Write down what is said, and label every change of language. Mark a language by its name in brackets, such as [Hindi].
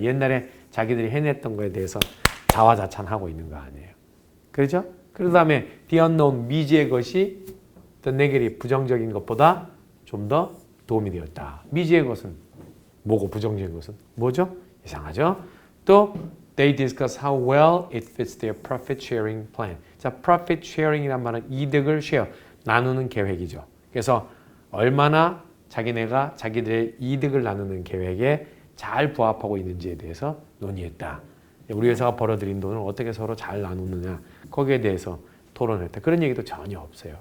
[Korean] 옛날에 자기들이 해냈던 거에 대해서 자화자찬하고 있는 거 아니에요. 그렇죠? 그 다음에 the unknown, 미지의 것이 the negative, 부정적인 것보다 좀 더 도움이 되었다. 미지의 것은 뭐고 부정적인 것은 뭐죠? 이상하죠? [English] 또 they discuss how well it fits their profit sharing plan. [Korean] 자, profit sharing이란 말은 이득을 share, 나누는 계획이죠. 그래서 얼마나 자기네가 자기들의 이득을 나누는 계획에 잘 부합하고 있는지에 대해서 논의했다. 우리 회사가 벌어들인 돈을 어떻게 서로 잘 나누느냐 거기에 대해서 토론했다. 그런 얘기도 전혀 없어요.